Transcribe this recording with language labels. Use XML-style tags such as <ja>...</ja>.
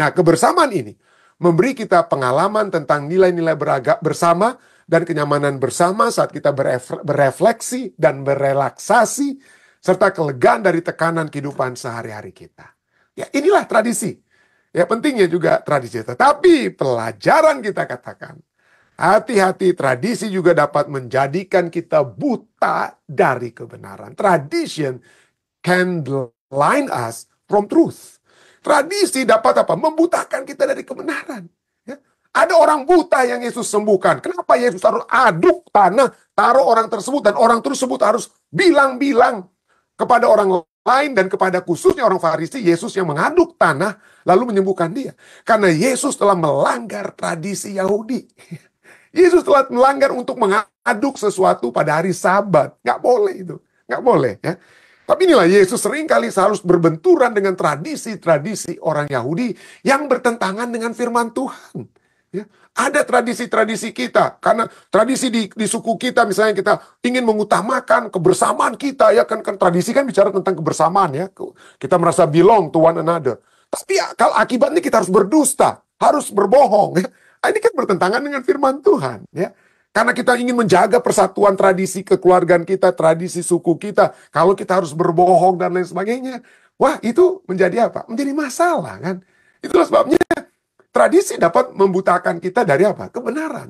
<id>Nah, kebersamaan ini memberi kita pengalaman tentang nilai-nilai bersama dan kenyamanan bersama saat kita berefleksi dan berelaksasi serta kelegaan dari tekanan kehidupan sehari-hari kita. Ya, inilah tradisi. Ya, pentingnya juga tradisi. Tetapi pelajaran kita katakan, hati-hati, tradisi juga dapat menjadikan kita buta dari kebenaran.</id> <en>Tradition can blind us from truth.</en> <id>Tradisi dapat membutakan kita dari kebenaran. Ya. Ada orang buta yang Yesus sembuhkan. Kenapa Yesus harus aduk tanah, taruh orang tersebut, dan orang tersebut harus bilang-bilang kepada orang lain dan kepada khususnya orang Farisi, Yesus yang mengaduk tanah lalu menyembuhkan dia. Karena Yesus telah melanggar tradisi Yahudi. Yesus telah melanggar untuk mengaduk sesuatu pada hari Sabat. Nggak boleh itu. Nggak boleh ya. Tapi inilah Yesus seringkali harus berbenturan dengan tradisi-tradisi orang Yahudi yang bertentangan dengan firman Tuhan. Ya. Ada tradisi-tradisi kita. Karena tradisi di suku kita misalnya kita ingin mengutamakan kebersamaan kita. Ya kan tradisi kan bicara tentang kebersamaan ya. Kita merasa</id> <en>belong to one another.</en> <id>Tapi kalau akibatnya kita harus berdusta. Harus berbohong ya. Ini kan bertentangan dengan firman Tuhan, ya. Karena kita ingin menjaga persatuan tradisi kekeluargaan kita, tradisi suku kita. Kalau kita harus berbohong dan lain sebagainya, wah itu menjadi apa? Menjadi masalah kan. Itulah sebabnya tradisi dapat membutakan kita dari kebenaran.</id>